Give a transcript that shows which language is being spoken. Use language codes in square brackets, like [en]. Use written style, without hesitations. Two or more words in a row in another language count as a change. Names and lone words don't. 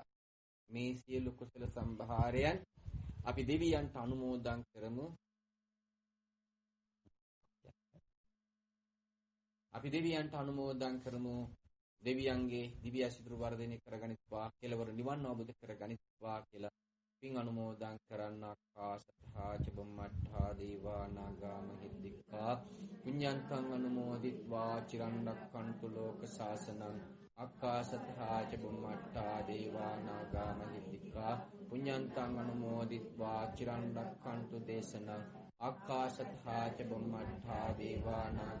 [si] මේ සියලු කුසල සම්භාරයන් අපි දෙවියන්ට අනුමෝදන් කරමු. අපි දෙවියන්ට අනුමෝදන් කරමු. දෙවියන්ගේ දිව්‍ය ආශිර්වාද වර්ධනය කරගනිත්වා, කෙලවර නිවන් අවබෝධ කරගනිත්වා කියලා පින් අනුමෝදන් කරන්න [pi] ආකාශත්තා ච බුම්මත්තා දේවා නාග මහිද්దికා පුඤ්ඤන්තං අනුමෝදිත්වා චිරන් රක්ඛන්තු ලෝක ශාසනං ආකාශත්තා ච බුම්මත්තා දේවා නාග මහිද්దికා පුඤ්ඤන්තං අනුමෝදිත්වා චිරන් රක්ඛන්තු දේශනං ආකාශත්තා ච බුම්මත්තා දේවා නාග